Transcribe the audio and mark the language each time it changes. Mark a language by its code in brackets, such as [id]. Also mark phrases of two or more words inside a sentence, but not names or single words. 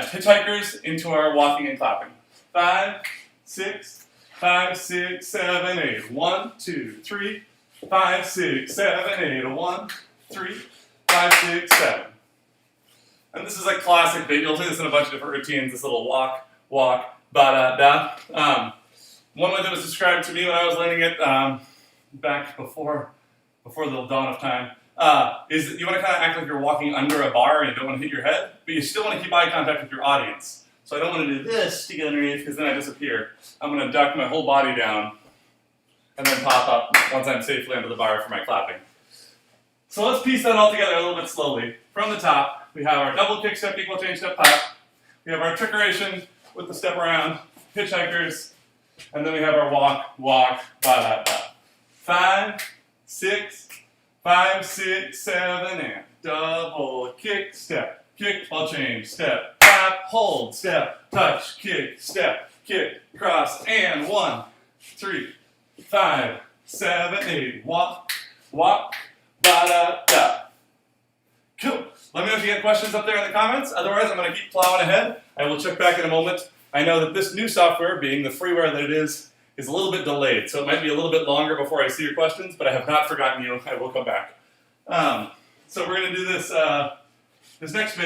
[en] Hitchhikers into our walking and clapping. 5, 6, 5, 6, 7, 8. 1, 2, 3, 5, 6, 7, 8. 1, 3, 5, 6, 7. And this is a classic bit. You'll see this in a bunch of different routines. This little walk, ba-da-da. One way that was described to me when I was learning it back before the dawn of time is that you want to kind of act like you're walking under a bar and you don't want to hit your head, but you still want to keep eye contact with your audience. So I don't want to do this to get underneath because then I disappear. I'm going to duck my whole body down and then pop up once I'm safely under the bar for my clapping. So let's piece that all together a little bit slowly. From the top, we have our double kick step, equal change step, pop. We have our trickeration with the step around, hitchhikers, and then we have our walk, ba-da-da. 5, 6, 5, 6, 7, and double kick, step, kick, ball change, step, tap, hold, step, touch, kick, step, kick, cross, and 1, 3, 5, 7, 8, walk, ba-da-da. Cool. Let me know if you get questions up there in the comments. Otherwise, I'm going to keep plowing ahead. I will check back in a moment. I know that this new software, being the freeware that it is a little bit delayed, so it might be a little bit longer before I see your questions, but I have not forgotten you. I will come back. So we're going to do this this next bit.